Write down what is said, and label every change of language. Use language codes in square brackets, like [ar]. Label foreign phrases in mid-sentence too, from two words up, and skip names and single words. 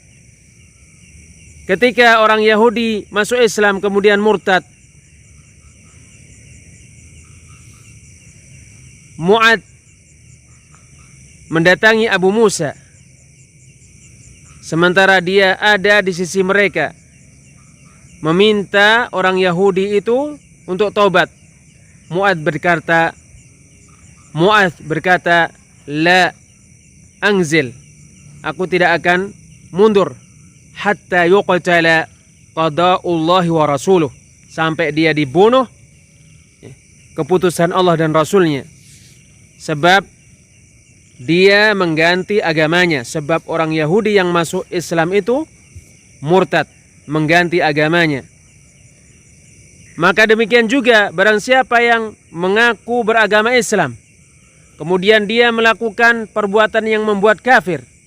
[id] Ketika orang Yahudi masuk Islam kemudian murtad, Mu'adz mendatangi Abu Musa sementara dia ada di sisi mereka, meminta orang Yahudi itu untuk taubat. Mu'adz berkata, [ar] la anzil, [id] aku tidak akan mundur [ar] hatta yuqtala qada'ullahi wa rasuluh, [id] sampai dia dibunuh keputusan Allah dan Rasulnya. Sebab dia mengganti agamanya. Sebab orang Yahudi yang masuk Islam itu murtad, mengganti agamanya. Maka demikian juga barang siapa yang mengaku beragama Islam kemudian dia melakukan perbuatan yang membuat kafir.